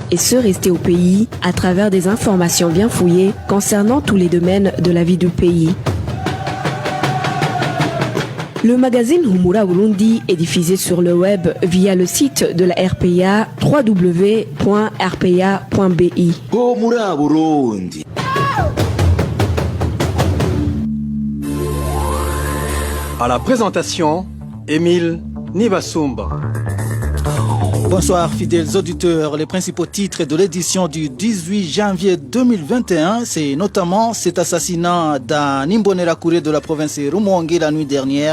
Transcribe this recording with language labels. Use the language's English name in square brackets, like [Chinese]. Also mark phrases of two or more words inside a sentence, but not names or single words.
[French] et ceux restés au pays à travers des informations bien fouillées concernant tous les domaines de la vie du pays. Le magazine Humura Burundi est diffusé sur le web via le site de la RPA www.rpa.bi. Humura Burundi. À la présentation, Émile Nibasumba. Bonsoir fidèles auditeurs, les principaux titres de l'édition du 18 janvier 2021, c'est notamment cet assassinat d'un Imbonerakure de la province Rumongue la nuit dernière.